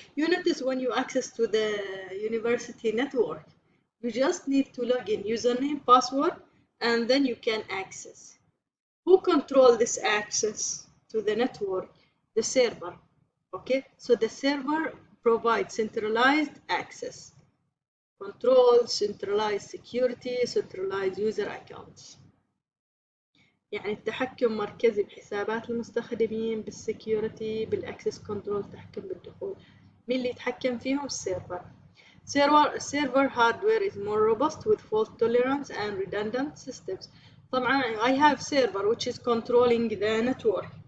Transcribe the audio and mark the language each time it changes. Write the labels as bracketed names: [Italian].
[English] You notice when you access to the university network, you just need to log in, username, password, and then you can access. Who controls this access to the network? The server. Okay, so the server provides centralized access, control, centralized security, centralized user accounts. [Arabic] يعني التحكم مركزي بحسابات المستخدمين، بالسكيورتي، بالاكسس كنترول، التحكم بالدخول. مين اللي يتحكم فيهم؟ السيرفر. [English] Server hardware is more robust with fault tolerance and redundant systems. طبعا I have server which is controlling the network.